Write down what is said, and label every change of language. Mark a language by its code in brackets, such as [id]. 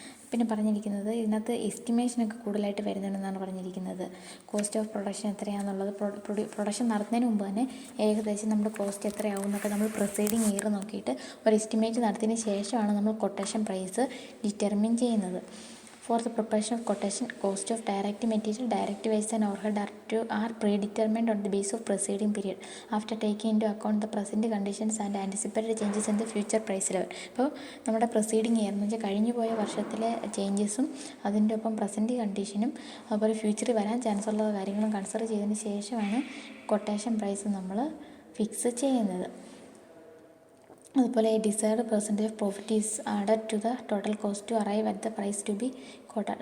[ml] പിന്നെ പറഞ്ഞിരിക്കുന്നത് ഇതിനകത്ത് എസ്റ്റിമേഷനൊക്കെ കൂടുതലായിട്ട് വരുന്നുണ്ടെന്നാണ് പറഞ്ഞിരിക്കുന്നത്. കോസ്റ്റ് ഓഫ് പ്രൊഡക്ഷൻ എത്രയാണെന്നുള്ളത് പ്രൊഡക്ഷൻ നടത്തുന്നതിന് മുമ്പ് തന്നെ ഏകദേശം നമ്മുടെ കോസ്റ്റ് എത്രയാവും എന്നൊക്കെ നമ്മൾ പ്രിസൈഡിങ് ഇയർ നോക്കിയിട്ട് ഒരു എസ്റ്റിമേറ്റ് നടത്തിയതിന് ശേഷമാണ് നമ്മൾ കൊട്ടേഷൻ പ്രൈസ് ഡിറ്റർമിൻ ചെയ്യുന്നത്. [en] For the preparation of quotation, cost of direct material, direct wages and overhead are predetermined on the basis of preceding period after taking into account the present conditions and anticipated changes in the future price level. [ml] അപ്പോൾ നമ്മുടെ proceeding year എന്ന് വെച്ചാൽ കഴിഞ്ഞു പോയ വർഷത്തിലെ ചേഞ്ചസും അതിൻ്റെ ഒപ്പം present കണ്ടീഷനും അതുപോലെ ഫ്യൂച്ചറിൽ വരാൻ ചാൻസ് ഉള്ള കാര്യങ്ങളും കൺസിഡർ ചെയ്തതിന് ശേഷമാണ് കൊട്ടേഷൻ പ്രൈസ് നമ്മൾ ഫിക്സ് ചെയ്യുന്നത്. [en] അതുപോലെ desired percentage of profit is added to the total cost to arrive at the price to be quoted.